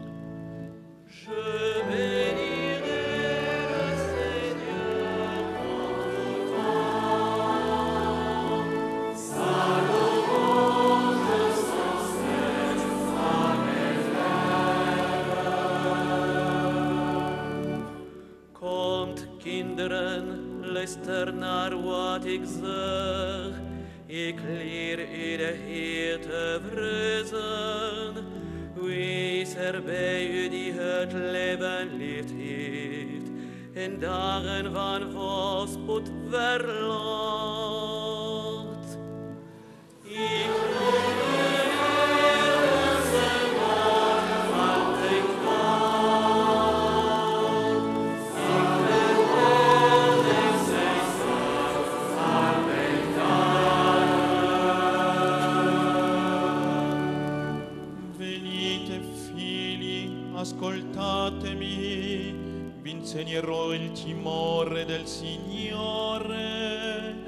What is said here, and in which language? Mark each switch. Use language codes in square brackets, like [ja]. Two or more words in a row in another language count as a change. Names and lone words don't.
[fr] Je bénirai le Seigneur en tout temps, sa louange sans cesse à mes lèvres. [de] Kommt, [nl] kinderen, luister naar wat ik zeg. Ik leer u de Heer te vrezen. Wie is er bij u die het leven lief heeft en dagen van voorspoed verlangt? Ik roep de Heer zijn woord van de kant. Ik verkondig zijn zaak aan mijn [it] Venite figli, ascoltatemi, vi insegnerò il timore del Signore.